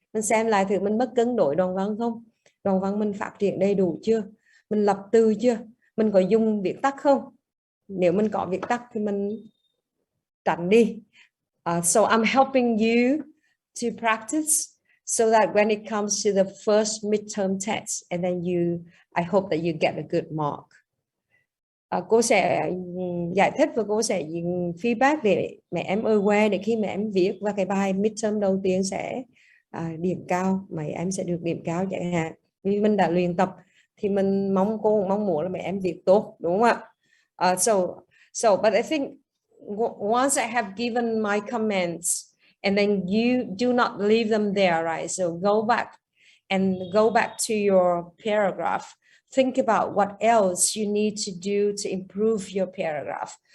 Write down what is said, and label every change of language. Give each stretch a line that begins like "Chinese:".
Vietnamese: Mình xem lại thử mình mất cân đối đoạn văn không? Đoạn văn mình phát triển đầy đủ chưa? Mình lập từ chưa? Mình có dùng viết tắt không? Nếu mình có viết tắt thì mình tránh đi.
English: So I'm helping you to practice so that when it comes to the first midterm test, and then I hope that you get a good mark.
Vietnamese: Cô sẽ giải thích và cô sẽ feedback để mẹ em aware, để khi mẹ em viết và cái bài midterm đầu tiên sẽ điểm cao, mày em sẽ được điểm cao chẳng hạn. Vì mình đã luyện tập thì mình mong muốn là mẹ em viết tốt, đúng không ạ?
English: But I think once I have given my comments, and then you do not leave them there, right? So go back to your paragraph. Think about what else you need to do to improve your paragraph.